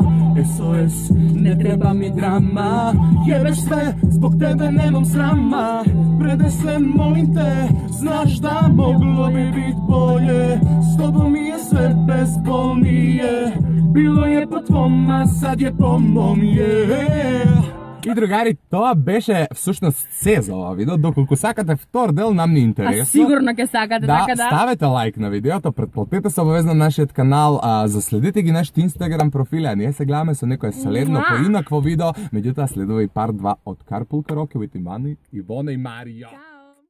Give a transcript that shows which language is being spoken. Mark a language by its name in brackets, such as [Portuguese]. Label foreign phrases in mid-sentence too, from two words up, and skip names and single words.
[Croatian] SOS, ne treba mi drama. Jebeš sve, zbog tebe nemam srama. Predaj se, molim te, znaš da moglo bi bit bolje. S tobom mi je sve bezbolnije. Bilo je po tvom, a sad je po mom, yeah. [Macedonian] И другари, тоа беше всушност се за ова видео. Доколку сакате втор дел, нам ни интересно. А сигурно ќе сакате, така да. Ставете лайк на видеото, претплатете се обавезно на нашиот канал, заследите ги нашите Инстаграм профили, а ние се гледаме со некое следно поинакво видео, меѓутоа следува и парт 2 од Carpool Karaoke with Ivana и Марио.